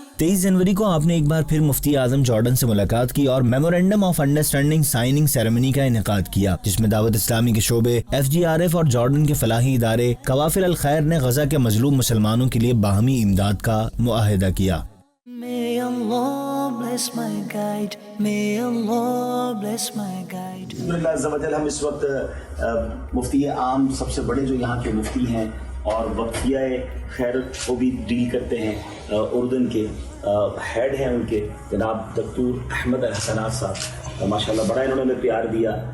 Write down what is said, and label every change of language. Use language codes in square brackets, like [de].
[ur] 23 جنوری کو آپ نے ایک بار پھر مفتی اعظم جارڈن سے ملاقات کی اور memorandum of understanding signing ceremony کا انعقاد کیا، جس میں دعوت اسلامی کے شعبے، FGRF اور جارڈن کے فلاحی ادارے قوافل الخیر نے غزہ کے مظلوم مسلمانوں کے لیے باہمی امداد کا معاہدہ کیا. [en] May Allah bless my guide. May Allah bless my guide. [ur] الحمدللہ عز و جل ہم اس وقت مفتی عام سب سے بڑے جو یہاں کے مفتی ہیں اور وقفیہ خیر کو بھی ڈیل کرتے ہیں، اردن کے ہیڈ ہیں ان کے جناب دکتور احمد الحسنات صاحب، ماشاءاللہ بڑا انہوں نے پیار دیا.